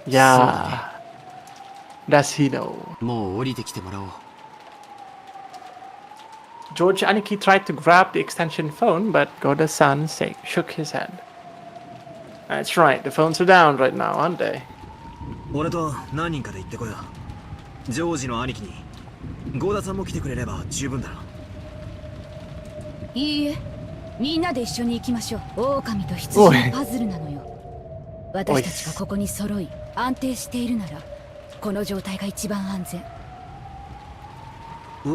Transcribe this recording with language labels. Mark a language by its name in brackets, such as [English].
[English] Yeah. Does he know? [Japanese] もう降りてきてもらおう。 [English] George Aniki tried to grab the extension phone, but Goda-san shook his head. That's right, the phones are down right now, aren't they? [Japanese] 俺と何人かで行ってこよう。ジョージの兄貴にゴーダさんも来てくれれば十分だろ。いいえ、みんなで一緒に行きましょう。狼と羊のパズルなのよ。私たちがここに揃い安定しているなら、この状態が一番安全。